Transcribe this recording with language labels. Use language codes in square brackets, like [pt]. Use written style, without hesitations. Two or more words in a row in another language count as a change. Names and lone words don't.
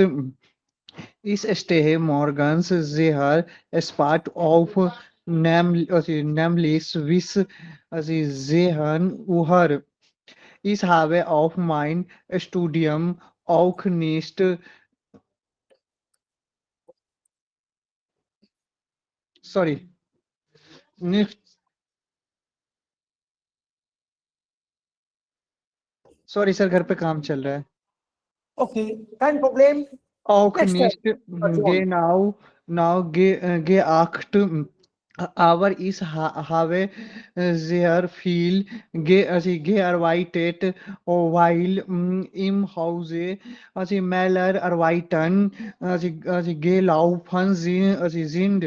[de] Ich stehe morgens sehr spät auf, nämlich bis 10 Uhr. Ich habe auf mein Studium auch nicht nicht [en] sorry sir [hi] घर पे काम चल रहा है. [de] Okay, kein Problem. Auch [en] Next [de] nicht [en] time. [de] genau geachtet, aber ich habe sehr viel gearbeitet, weil im Hause Männer arbeiten, gelaufen sind.